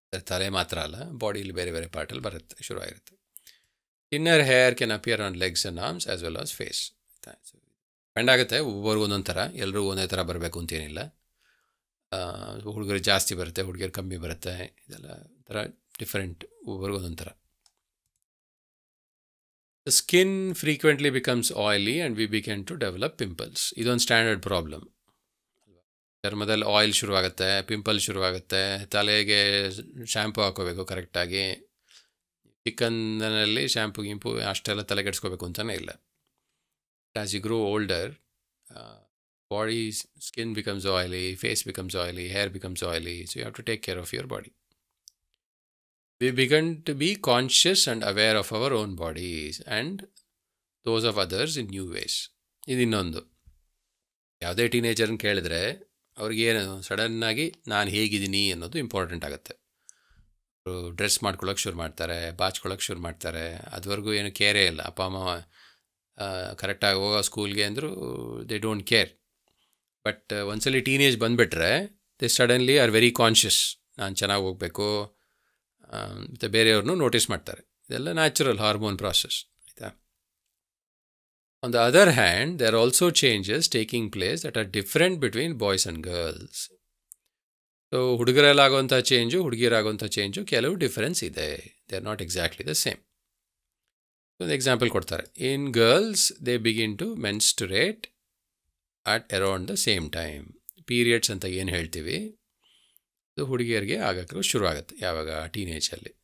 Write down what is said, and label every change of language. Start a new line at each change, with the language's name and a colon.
Kannada: ತಲೆ ಮಾತ್ರ ಅಲ್ಲ, ಬಾಡಿಲಿ ಬೇರೆ ಬೇರೆ ಪಾರ್ಟಲ್ಲಿ ಬರುತ್ತೆ, ಶುರುವಾಗಿರುತ್ತೆ.
English: Inner hair can appear on legs and arms as well as face.
Kannada: Depend ಆಗುತ್ತೆ, ಒಬ್ಬರಿಗೂ ಒಂದೊಂದು ಥರ, ಎಲ್ಲರೂ ಒಂದೇ ಥರ ಬರಬೇಕು ಅಂತೇನಿಲ್ಲ. ಹುಡುಗರಿಗೆ ಜಾಸ್ತಿ ಬರುತ್ತೆ, ಹುಡುಗಿಯರು ಕಮ್ಮಿ ಬರುತ್ತೆ, ಇದೆಲ್ಲ ಥರ ಡಿಫ್ರೆಂಟ್, ಒಬ್ಬರಿಗೂ ಒಂದೊಂದು ಥರ.
English: The skin frequently becomes oily and we begin to develop pimples.
Kannada: ಇದೊಂದು ಸ್ಟ್ಯಾಂಡರ್ಡ್ ಪ್ರಾಬ್ಲಮ್. ಚರ್ಮದಲ್ಲಿ ಆಯಿಲ್ ಶುರುವಾಗುತ್ತೆ, ಪಿಂಪಲ್ ಶುರುವಾಗುತ್ತೆ. ತಲೆಗೆ ಶ್ಯಾಂಪು ಹಾಕೋಬೇಕು ಕರೆಕ್ಟಾಗಿ. ಚಿಕ್ಕಂದಿನಲ್ಲಿ ಶ್ಯಾಂಪು ಗಿಂಪು ಅಷ್ಟೆಲ್ಲ ತಲೆಗೆಡ್ಸ್ಕೋಬೇಕು ಅಂತಲೇ ಇಲ್ಲ.
English: As you grow older, body skin becomes oily, face becomes oily, hair becomes oily. So you have to take care of your body. We begin to be conscious and aware of our own bodies and those of others in new ways.
Kannada: ಇದು ಇನ್ನೊಂದು. ಯಾವುದೇ ಟೀನೇಜರ್ನ ಕೇಳಿದ್ರೆ ಅವ್ರಿಗೇನು ಸಡನ್ನಾಗಿ ನಾನು ಹೇಗಿದ್ದೀನಿ ಅನ್ನೋದು important ಆಗುತ್ತೆ. Dress ಮಾಡ್ಕೊಳ್ಳೋಕೆ ಶುರು ಮಾಡ್ತಾರೆ, ಬಾಚ್ಕೊಳ್ಳೋಕೆ ಶುರು ಮಾಡ್ತಾರೆ. ಅದುವರೆಗೂ ಏನು ಕೇರೇ ಇಲ್ಲ. ಅಪ್ಪ ಅಮ್ಮ ಕರೆಕ್ಟಾಗಿ ಹೋಗೋ ಸ್ಕೂಲ್ಗೆ ಅಂದರೂ
English: They don't care. But
Kannada: ಒಂದ್ಸಲಿ ಟೀನೇಜ್ ಬಂದುಬಿಟ್ರೆ
English: They suddenly are very conscious.
Kannada: ನಾನು ಚೆನ್ನಾಗಿ ಹೋಗಬೇಕು, ಮತ್ತು ಬೇರೆಯವ್ರನ್ನೂ ನೋಟಿಸ್ ಮಾಡ್ತಾರೆ. ಇದೆಲ್ಲ ನ್ಯಾಚುರಲ್ ಹಾರ್ಮೋನ್ ಪ್ರಾಸೆಸ್, ಆಯಿತಾ.
English: On the other hand, there are also changes taking place that are different between boys and girls.
Kannada: So ಹುಡುಗರಲ್ಲಾಗುವಂಥ change, ಹುಡುಗಿಯರಾಗುವಂಥ change ಕೆಲವು ಡಿಫರೆನ್ಸ್ ಇದೆ.
English: They are not exactly the same.
Kannada: ಒಂದು example ಕೊಡ್ತಾರೆ.
English: In girls they begin to menstruate at around the same time.
Kannada: Periods ಅಂತ ಏನು ಹೇಳ್ತೀವಿ, ಅದು ಹುಡುಗಿಯರಿಗೆ ಆಗೋಕ್ಕೂ ಶುರು ಆಗುತ್ತೆ ಯಾವಾಗ, ಟೀನೇಜಲ್ಲಿ.